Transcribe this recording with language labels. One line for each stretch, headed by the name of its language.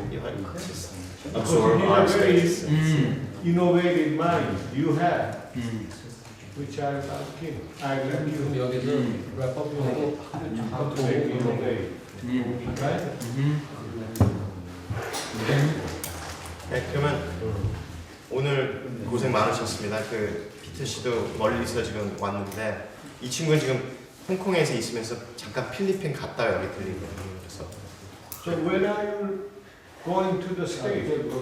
English: You want to just absorb our space. Innovative mind you have, which I asking. I let you.
Korean: 그럼 여기서 랩업하고
English: How to make innovate, right?
Korean: 네, 그러면 오늘 고생 많으셨습니다. 그 피터 씨도 멀리서 지금 왔는데 이 친구는 지금 홍콩에서 있으면서 잠깐 필리핀 갔다가 여기 들리거든요. 그래서
English: So when are you going to the States?